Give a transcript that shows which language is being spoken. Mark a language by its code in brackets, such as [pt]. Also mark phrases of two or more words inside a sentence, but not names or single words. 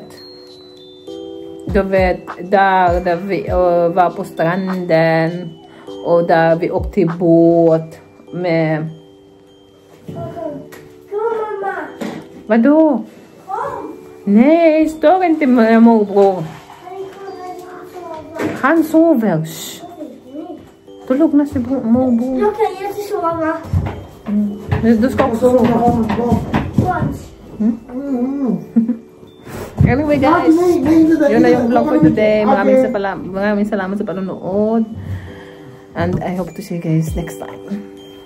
[sv] Du vet, där vi var på stranden. Och där vi åkte båt med... Vadå? Nej, stör inte med morbror. Han sover. [tl] Tulog na si morbror. [sv] Jag kan inte sova. Du ska också sova. [en] Anyway guys, [tl] yun na yung vlog [en] for today. [tl] Maraming salamat sa panonood. [en] And I hope to see you guys next time.